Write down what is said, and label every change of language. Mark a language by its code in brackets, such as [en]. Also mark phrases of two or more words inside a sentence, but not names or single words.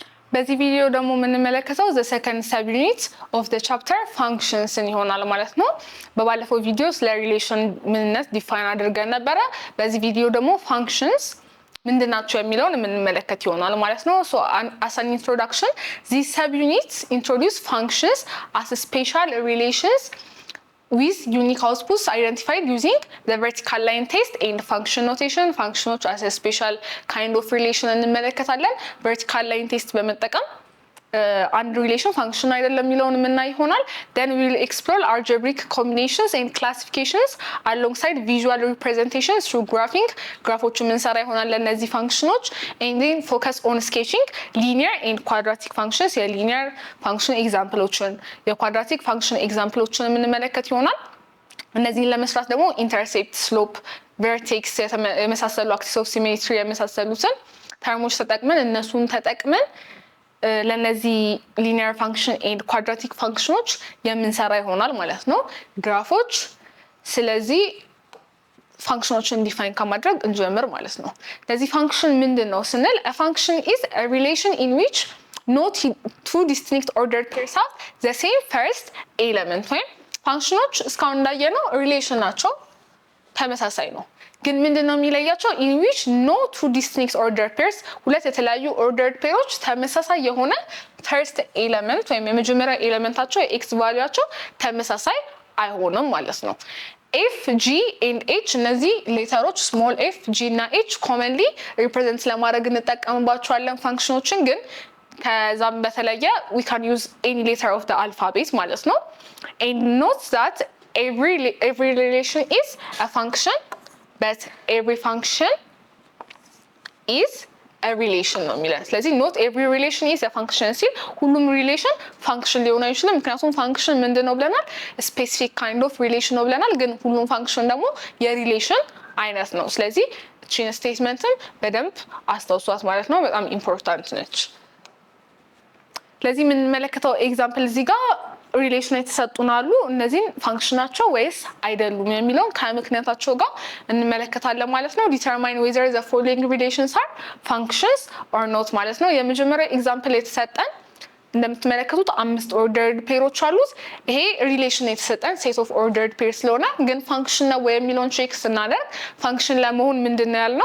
[am] በዚህ ቪዲዮ ደግሞ የምንመለከተው [en] the second subunit of the chapter functions [am] ይሆናል ማለት ነው። በባለፈው ቪዲዮ ስለ ሪሌሽን ምንነት ዲፋይን አድርገን ነበረ። በዚህ ቪዲዮ ደግሞ functions ምንድናቸው የሚለውን የምንመለከት ይሆናል ማለት ነው። [en] So as an introduction, these subunits introduce functions as special relations with unique outputs identified using the vertical line test and function notation. Functions as a special kind of relation እንመለከታለን። vertical line test [am] በመጠቀም አንድ ሪሌሽን ፋንክሽን አይደለም የሚለውን የምናይ ይሆናል። [en] then we will explore algebraic combinations and classifications alongside visual representations through graphing. [am] ግራፎችን የምንሰራ ይሆናል ለእነዚህ ፋንክሽኖች [en] and then focus on sketching linear and quadratic functions linear function examples quadratic function examples [am] የምንመለከት ይሆናል። እነዚህን ለመስራት ደግሞ [en] intercept, slope, vertex [am] የመሳሰሉ [en] axis of symmetry [am] የመሳሰሉትን ተርሞች ተጠቅመን እነሱን ተጠቅመን ለነዚህ [en] linear function and quadratic functions [am] የምንሰራ ይሆናል ማለት ነው። ግራፎች ስለዚህ [en] functions define [am] ከማድረግ እንጀምር ማለት ነው። ለዚህ ፋንክሽን ምንድነው ስንል [en] a function is a relation in which no two distinct ordered pairs have the same first element [am] ወይም ፋንክሽኖች እስካሁን እንዳየነው ሪሌሽን ናቸው፣ ተመሳሳይ ነው። ግን ምንድነው የሚለያቸው? [en] in which no two distinct ordered pairs [am] ሁለት የተለያዩ [en] ordered pairs [am] ተመሳሳይ የሆነ [en] first element ወይም [am] የመጀመሪያ ኤሌመንታቸው የኤክስ ቫልዩአቸው ተመሳሳይ አይሆንም ማለት ነው። [en] f g and h [am] እነዚህ ሌተሮች [en] small f g [am] እና h [en] commonly represent [am] ለማድረግ እንጠቀምባቸዋለን ፋንክሽኖችን። ግን ከዛም በተለየ [en] we can use any letter of the alphabet [am] ማለት ነው። [en] and note that every relation is a function but every function is a relation [am] ነው የሚለን። ስለዚህ [en] not every relation is a function [am] ሲል ሁሉም [en] relation function [am] ሊሆን አይችልም። ምክንያቱም ፋንክሽን ምንድነው ብለናል? [en] specific kind of relation [am] ነው ብለናል። ግን ሁሉም ፋንክሽን ደግሞ የሪሌሽን አይነት ነው። ስለዚህ እቺን ስቴትመንትን በደንብ አስታውሷት ማለት ነው። በጣም ኢምፖርታንት ነች። ስለዚህ የምንመለከተው ኤግዛምፕል እዚህ ጋር ሪሌሽን የተሰጡን አሉ። እነዚህን ፋንክሽናቸው ወይስ አይደሉም የሚለውን ከምክንያታቸው ጋር እንመለከታለን ማለት ነው። [en] determine whether the following relations are functions or not [am] ማለት ነው። የመጀመሪያው ኤግዛምፕል የተሰጠን እንደምትመለከቱት 5 [en] ordered pairs [am] አሉት። ይሄ ሪሌሽን የተሰጠን [en] set of ordered pair [am] ስለሆነ ግን ፋንክሽን ነው ወይ የሚለውን ቼክ ስናደርግ ፋንክሽን ለመሆን ምንድነው ያልነው?